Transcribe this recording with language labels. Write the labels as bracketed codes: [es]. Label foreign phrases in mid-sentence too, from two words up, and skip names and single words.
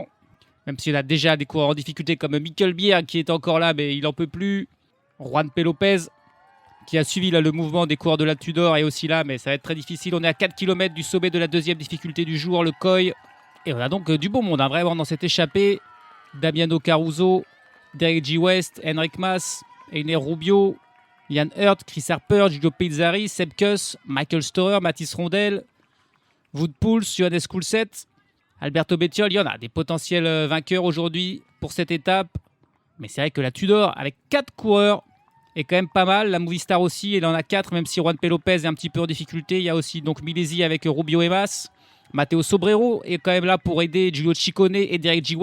[fr] Même s'il y a déjà des coureurs en difficulté comme Mikkel Bjerg qui est encore là, mais il n'en peut plus. Juan P. Lopez qui a suivi là, le mouvement des coureurs de la Tudor est aussi là, mais ça va être très difficile. On est à 4 km du sommet de la deuxième difficulté du jour, le Coy. Et on a donc du beau monde, vraiment dans cette échappée. Damiano Caruso, Derek G. West, Enric Mas, Iner Rubio, Jan Hertz, Chris Harper, Giulio Pezzari, Sepp Kuss, Michael Storer, Mathis Rondel, Wout Poels, Johannes Koulset, Alberto Bettiol. Il y en a des potentiels vainqueurs aujourd'hui pour cette étape. Mais c'est vrai que la Tudor, avec 4 coureurs, est quand même pas mal. La Movistar aussi, elle en a 4, même si Juan P. Lopez est un petit peu en difficulté. Il y a aussi donc Milesi avec Rubio et Mas. Matteo Sobrero est quand même là pour aider Giulio Ciccone et Derek G.